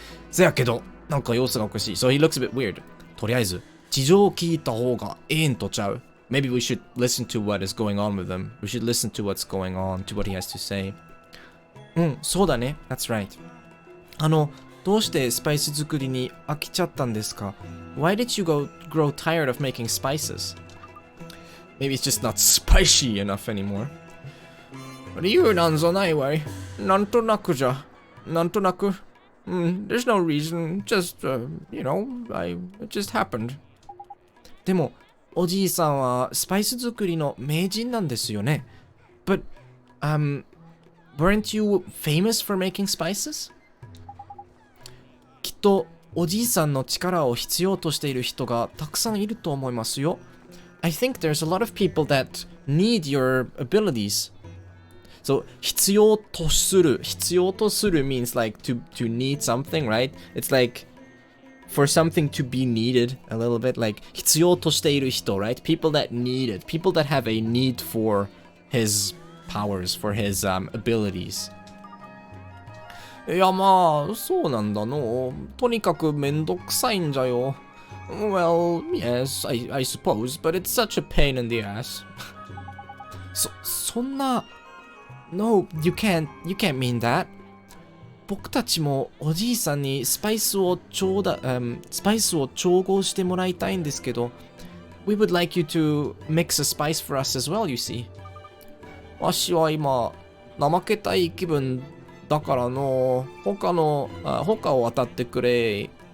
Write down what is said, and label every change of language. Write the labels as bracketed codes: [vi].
[ja] せやけどなんか様子がおかしい [en] So he looks a bit weird [ja] とりあえず事情を聞いた方がええんとちゃう [en] Maybe we should listen to what is going on with him We should listen to what's going on to what he has to say [ja] そうだね [en] That's right [ja] どうしてスパイス作りに飽きちゃったんですか [en] Why did you grow tired of making spices? Maybe it's just not spicy enough anymore [ja] 理由なんぞないわいなんとなくじゃなんとなく [en] There's no reason just, you know, it just happened [ja] でもおじいさんはスパイス作りの名人なんですよね [en] But, weren't you famous for making spices? [ja] きっとおじいさんの力を必要としている人がたくさんいると思いますよ [en] I think there's a lot of people that need your abilities So [ja] 必要とする [en] means like to need something, right? It's like for something to be needed a little bit like [ja] 必要としている人 [en] right? People that need it people that have a need for his powers for his abilities [ja] いやまあそうなんだのとにかくめんどくさいんじゃよ [en] Well, yes, I suppose but it's such a pain in the ass [ja] そんな [en] No, you can't mean that. [ja] 僕たちもおじいさんにスパイスを調合してもらいたいんですけど、 [en] we would like you to mix a spice for us as well, you see. [ja] わしは今、怠けたい気分だからの、他を当たってくれ。